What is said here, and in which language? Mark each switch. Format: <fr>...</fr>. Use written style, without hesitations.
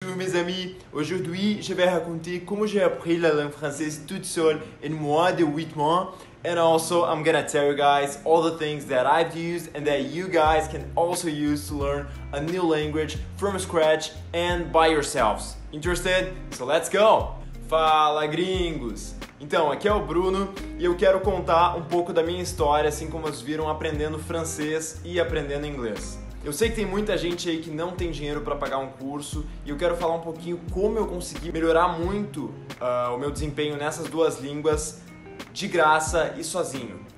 <fr>Bonjour mes amis, aujourd'hui je vais raconter comment j'ai appris la langue française toute seule in moins de 8 mois.</fr> <en>And also I'm gonna tell you guys all the things that I've used and that you guys can also use to learn a new language from scratch and by yourselves. Interested? So let's go!</en> <pt>Fala gringos! Então, aqui é o Bruno e eu quero contar um pouco da minha história, assim como vocês viram aprendendo francês e aprendendo inglês. Eu sei que tem muita gente aí que não tem dinheiro para pagar um curso e eu quero falar um pouquinho como eu consegui melhorar muito o meu desempenho nessas duas línguas de graça e sozinho.</pt>